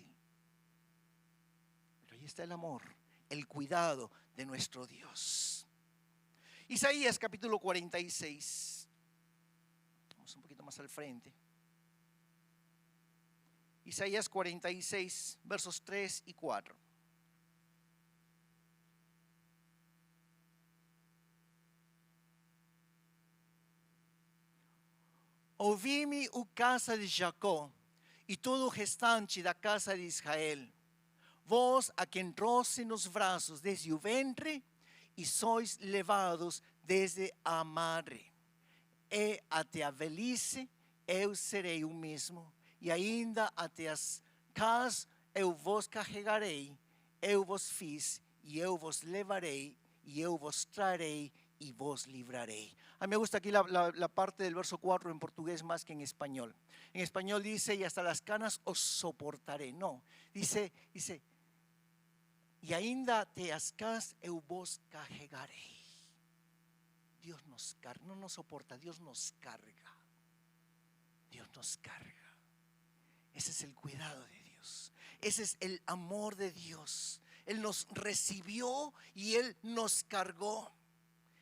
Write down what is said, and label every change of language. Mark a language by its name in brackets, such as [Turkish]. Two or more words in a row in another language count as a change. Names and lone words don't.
[Spanish] Pero ahí está el amor, el cuidado de nuestro Dios. Isaías capítulo 46. Vamos un poquito más al frente. Isaías 46, versos 3 y 4. [Portuguese] Ouvi-me, o casa de Jacó, e todo o restante da casa de Israel. Vós, a quem trouxe nos braços desde o ventre, e sois levados desde a madre. E até a velhice, eu serei o mesmo, e ainda até as cas eu vos carregarei, eu vos fiz, e eu vos levarei, e eu vos trarei, [Spanish] y vos libraré. A mí me gusta aquí la parte del verso 4 en portugués más que en español. En español dice, y hasta las canas os soportaré. No, dice, [Portuguese] y ainda te as cas eu vos carregaré. [Spanish] Dios nos carga, no nos soporta, Dios nos carga. Dios nos carga. Ese es el cuidado de Dios. Ese es el amor de Dios. Él nos recibió y Él nos cargó.